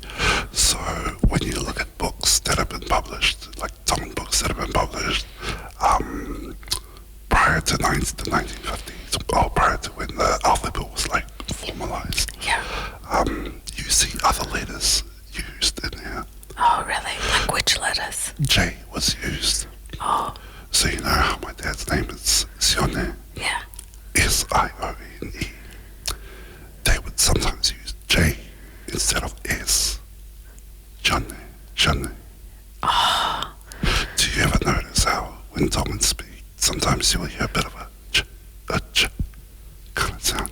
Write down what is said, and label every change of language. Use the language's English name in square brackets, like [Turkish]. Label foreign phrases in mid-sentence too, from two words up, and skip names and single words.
[English] So when you look at books that have been published, like Tongan books that have been published, prior to the 1950s, or prior to when the alphabet was like formalized, you see other letters used in there. Oh, really? Like which letters? J was used. Oh. So you know how my dad's name is Sione? Yeah. S-I-O-N-E. They would sometimes use J instead of S. Jane. Oh. Do you ever notice how when Tongans speak, sometimes you'll hear a bit of a ch kind of sound?